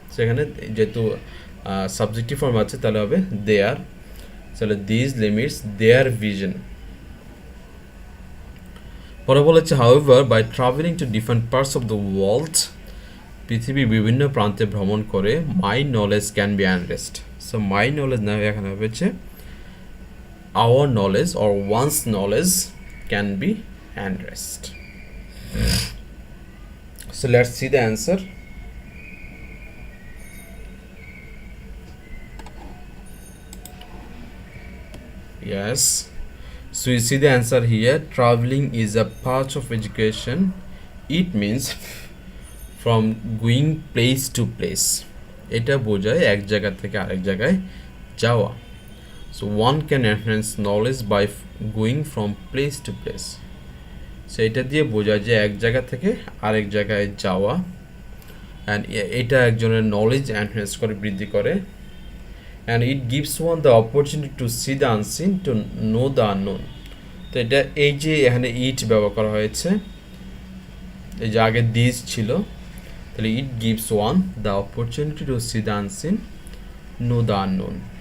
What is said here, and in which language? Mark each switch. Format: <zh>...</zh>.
<bn>সেখানে যেহেতু subjective form আছে, তাহলে হবে দেয়ার।</bn> <en>তাহলে this limits their vision.</en> <bn>পরে বলেছে</bn> <en>however by travelling to different parts of the world,</en> <bn>পৃথিবীর বিভিন্ন প্রান্তে ভ্রমণ করে</bn> <en>My knowledge can be enriched.</en> <bn>So my knowledge না এখানে হয়েছে</bn> <en>our knowledge or one's knowledge can be enriched. So let's see the answer. Yes, so you see the answer here. Traveling is a part of education. It means from going place to place,</en> <bn>এটা বোঝায় এক জায়গা থেকে আরেক জায়গায় যাওয়া।</bn> <en>So one can enhance knowledge by going from place to place.</en> <bn>So এটা দিয়ে বোঝায় যে এক জায়গা থেকে আরেক জায়গায় যাওয়া,</bn> <en>and এটা একজনের knowledge enhance করে,</en> <bn>বৃদ্ধি করে।</bn> <en>And it gives one the opportunity to see the unseen, to know the unknown.</en> <bn>তো এটা এই যে এখানে ইট ব্যবহার করা হয়েছে, এই যে আগে দিস ছিল,</bn> <en>তাহলে it gives one the opportunity to see the unseen, know the unknown.</en>